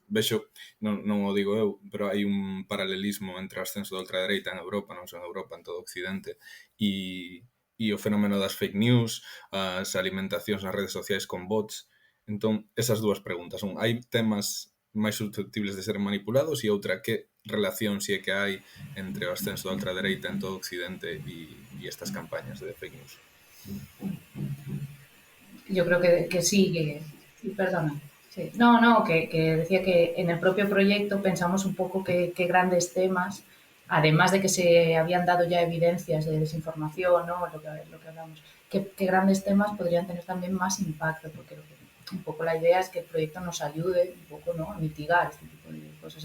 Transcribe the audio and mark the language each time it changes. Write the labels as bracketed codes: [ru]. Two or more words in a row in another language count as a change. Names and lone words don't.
[gl] Vexo, non o digo eu, pero hai un paralelismo entre o ascenso da ultradereita en Europa, non só en Europa, en todo o Occidente, e o fenómeno das [en] fake news, [gl] as alimentacións nas redes sociais con bots. Entón, esas dúas preguntas son, hai temas máis susceptibles de ser manipulados e outra, que relación si é que hai entre o ascenso da ultradereita en todo o Occidente e estas campañas de [en] fake news? [es] Yo creo que sí, perdona. Sí. No, que decía que en el propio proyecto pensamos un poco que grandes temas, además de que se habían dado ya evidencias de desinformación, ¿no? Lo que hablamos, que grandes temas podrían tener también más impacto, porque un poco la idea es que el proyecto nos ayude un poco, ¿no?, a mitigar este tipo de cosas.